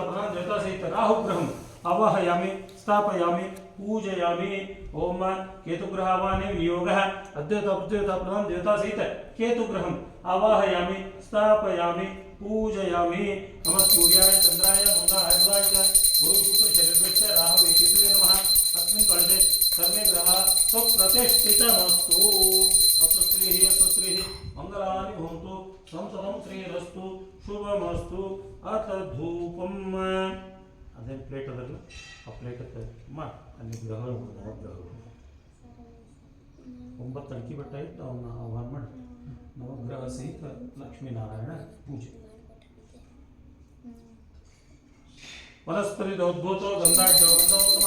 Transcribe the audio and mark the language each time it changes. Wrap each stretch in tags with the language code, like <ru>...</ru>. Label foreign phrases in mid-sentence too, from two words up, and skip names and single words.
<sa>प्रधान देवता सहित राहुग्रहं आवाहयामि स्थापयामि पूजयामि ओम केतुग्रह आवाहने विनियोगः अद्यता प्रत्येता प्रधान देवता सहित केतुग्रहं आवाहयामि स्थापयामि पूजयामि नमः सूर्याय चंद्राय मंगलाय बुधाय च गुरु शुक्र शनिश्च राहवे केतवे नमः अस्मिन् कलशे सर्वे ग्रहाः सुप्रतिष्ठितमस्तु सुश्रीः मंगलानि भवन्तु संततं श्रीरस्तु शुभमस्तु अथ धूपम्</sa> <kn>ಅದೇ ಪ್ಲೇಟ್ ಅದಲ್ಲ ಆ ಪ್ಲೇಟ್ ಮಾಡಿ ಅಲ್ಲಿ ಗ್ರಹಗಳು ನವಗ್ರಹಗಳು 9 ಅಡಿಕೆ ಬೆಟ್ಟ ಇಟ್ಟು ಅವನ್ನ ಆಹ್ವಾನ ಮಾಡಿ ನವಗ್ರಹ ಸಹಿತ ಲಕ್ಷ್ಮೀನಾರಾಯಣ ಪೂಜೆ</kn> <sa>ವನಸ್ಪತಿ ದೌದ್ಭೂತೋ ಗಂಧಾಢ್ಯೋ ಗಂಧೋತ್ತಮಃ</sa>